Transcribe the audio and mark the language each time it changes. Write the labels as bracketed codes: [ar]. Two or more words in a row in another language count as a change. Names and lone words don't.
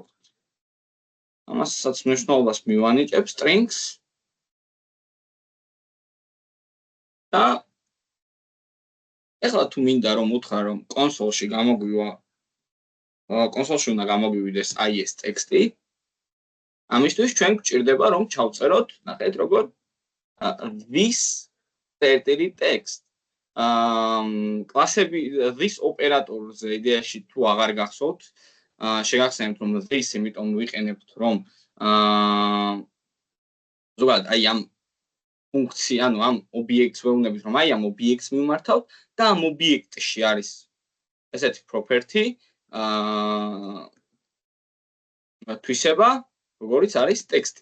[ka] ამასაც მნიშვნელობას მივანიჭებ strings და ეხლა თუ მინდა რომ უთხრა რომ კონსოლში გამოგვივა კონსოლში უნდა გამოგვივიდეს აი ეს ტექსტი ამისთვის ჩვენ გვჭირდება რომ ჩავწეროთ ნახეთ როგორ [en] this certain text [ka] კლასები this ოპერატორზე იდეაში თუ აღარ გახსოვთ შეგახსენებთ რომ this იმიტომ ვიყენებთ რომ ზოგადად აი ამ ფუნქცია, ანუ ამ ობიექტს ვეუბნებით, რომ აი ამ ობიექტს მიმართავთ და ამ ობიექტში არის ესეთი property, თვისება, როგორიც არის ტექსტი.